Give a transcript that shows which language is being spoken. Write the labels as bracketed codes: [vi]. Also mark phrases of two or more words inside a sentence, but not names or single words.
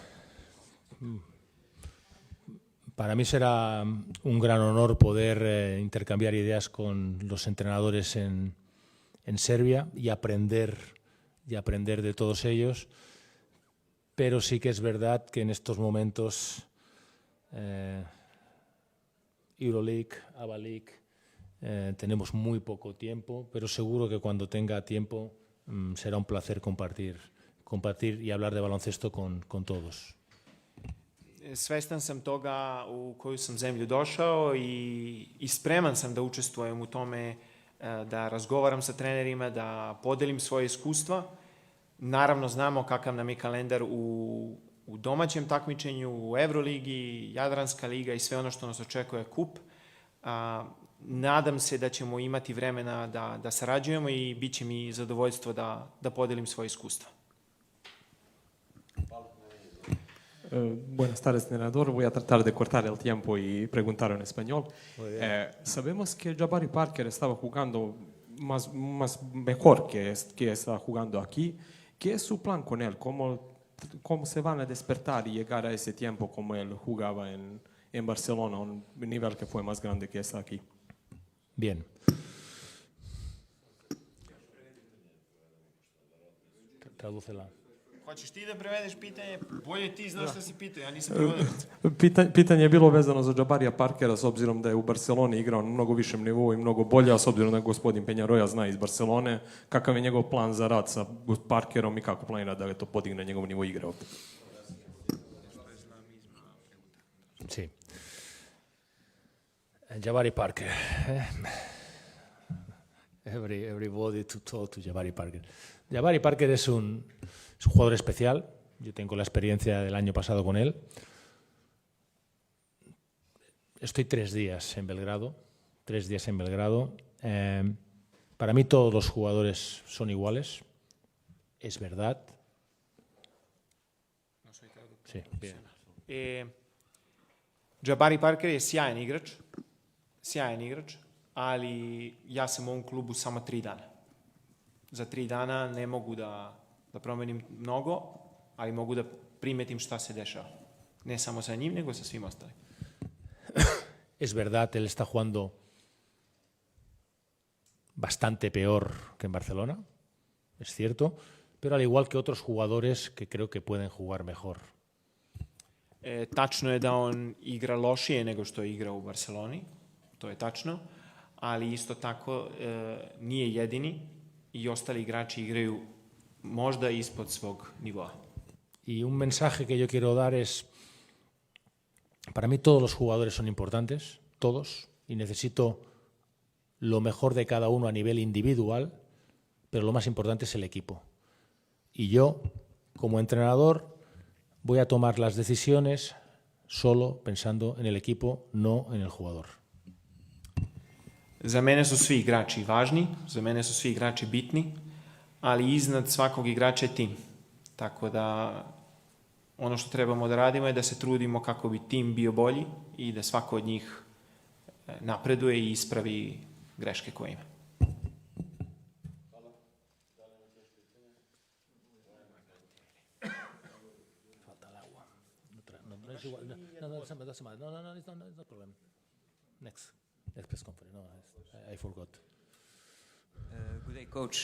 [es] Para mí será un gran honor poder intercambiar ideas con los entrenadores en Serbia y aprender de todos ellos, pero sí que es verdad que en estos momentos Euroleague, ABA League, tenemos muy poco tiempo, pero seguro que cuando tenga tiempo será un placer compartir y hablar de baloncesto con todos. [sr] Svestan sam toga u koju sam zemlju došao i spreman sam da učestvujem u tome, da razgovaram sa trenerima, da podelim svoje iskustva. Naravno, znamo kakav nam je kalendar u domaćem takmičenju, u Euroligi, Jadranska liga i sve ono što nas očekuje kup. Nadam se da ćemo imati vremena da sarađujemo i bit će mi zadovoljstvo da podelim svoje iskustva. [es] Buenas tardes, entrenador. Voy a tratar de cortar el tiempo y preguntar en español. Sabemos que Jabari Parker estaba jugando más mejor que está jugando aquí. ¿Qué es su plan con él? ¿Cómo se van a despertar y llegar a ese tiempo como él jugaba en Barcelona, un nivel que fue más grande que está aquí? Bien. Tradúcela. [sr] Hoćeš ti da prevedeš pitanje? Bolje ti znaš šta si pitao, ja nisam prevodio. Pitanje je bilo vezano za Jabarija Parkera, s obzirom da je u Barceloni igrao na mnogo višem nivou i mnogo bolje, a s obzirom da gospodin Penjaroja zna iz Barcelone, kakav je njegov plan za rad sa Parkerom i kako planira da to podigne njegov nivo igre ovdje? [es] Sí. Jabari Parker. [en] Everybody to talk to Jabari Parker. [es] Jabari Parker es un jugador especial. Yo tengo la experiencia del año pasado con él. estoy 3 días en Belgrado. Para mí todos los jugadores son iguales. Es verdad. Sí, bien. [sr] Jabari Parker je sjajan igrač, ali ja sam u ovom klubu samo 3 dana. Za 3 dana ne mogu da promenim mnogo, ali mogu da primetim šta se dešava. Ne samo sa njim, nego sa svim ostalim. [es] Es verdad, él está jugando bastante peor que en Barcelona, es cierto, pero al igual que otros jugadores que creo que pueden jugar mejor. [sr] Tačno je da on igra lošije nego što je igrao u Barceloni, to je tačno, ali isto tako nije jedini i ostali igrači igraju možda ispod svog nivoa. [es] Y un mensaje que yo quiero dar es, para mí todos los jugadores son importantes, todos, y necesito lo mejor de cada uno a nivel individual, pero lo más importante es el equipo. Y yo, como entrenador, voy a tomar las decisiones solo pensando en el equipo, no en el jugador. [sr] Za mene su svi igrači važni, za mene su svi igrači bitni, ali iznad svakog igrača je tim. Tako da ono što trebamo da radimo je da se trudimo kako bi tim bio bolji i da svako od njih napreduje i ispravi greške koje ima. [en] No, it's no problem. Next press conference. No, I forgot. Good day, Coach.